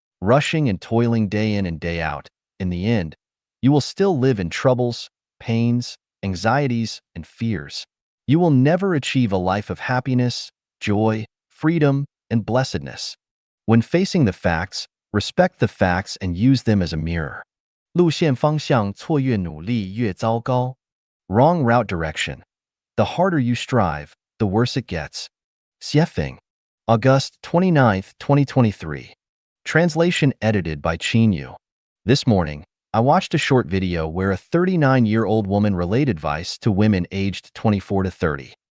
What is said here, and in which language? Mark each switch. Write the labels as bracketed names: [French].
[English] Rushing and toiling day in and day out, in the end, you will still live in troubles, pains, anxieties, and fears. You will never achieve a life of happiness, joy, freedom, and blessedness. When facing the facts, respect the facts and use them as a mirror. [Chinese] 路线方向错越努力越糟糕. [English] Wrong route direction. The harder you strive, the worse it gets. Xiefeng. August 29, 2023. Translation edited by Qin Yu. This morning, I watched a short video where a 39-year-old woman relayed advice to women aged 24 to 30.